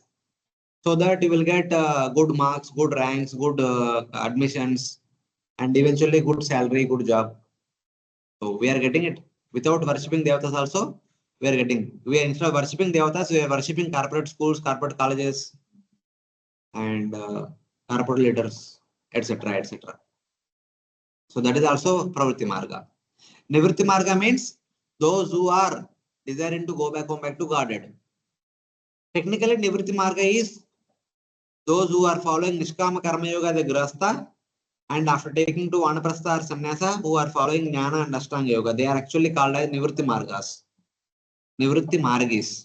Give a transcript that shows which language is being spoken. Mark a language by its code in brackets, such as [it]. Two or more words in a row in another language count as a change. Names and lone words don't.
[en] So that you will get good marks, good ranks, good admissions, and eventually good salary, good job. So we are getting it. Without worshipping devatas also, we are getting. We are, instead of worshipping devatas, we are worshipping corporate schools, corporate colleges, and corporate leaders, etc., etc. So that is also [sa] प्रवृत्ति मार्ग. निवृत्ति मार्ग [en] means those who are desiring to go back home, back to Godhead. Technically, [sa] निवृत्ति मार्ग [en] is those who are following [sa] निष्काम कर्म योग, [en] the Grasta, and after taking to Vanaprastha or Sannyasa, who are following Jnana and [sa] अष्टाङ्ग योग. [en] They are actually called as [sa] निवृत्ति मार्ग. निवृत्ति मार्गी.